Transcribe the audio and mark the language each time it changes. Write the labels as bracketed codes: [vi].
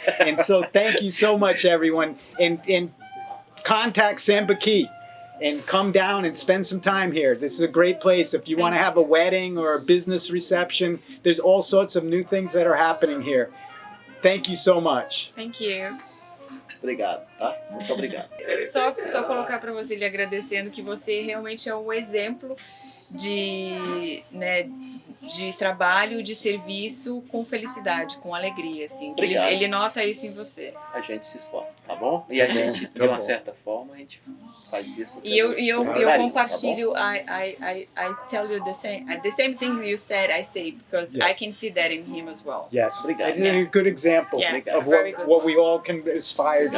[en] And so thank you so much, everyone. And contact Sambaqui and come down and spend some time here. This is a great place. If you want to have a wedding or a business reception, there's all sorts of new things that are happening here. Thank you so much. Thank you. [pt] Obrigado, tá? Muito obrigado. Só colocar para você lhe agradecendo que você realmente é um exemplo de trabalho, de serviço com felicidade, com alegria, assim. Obrigado. Ele nota isso em você. A gente se esforça, tá bom? E a gente, de uma certa forma, a gente faz isso. E eu carinho, compartilho, tá [en] I tell you the same thing you said, I say, because I can see that in him as well. Yes, [pt] Obrigado. [en] it's a good example Yeah, of very good. what we all can aspire to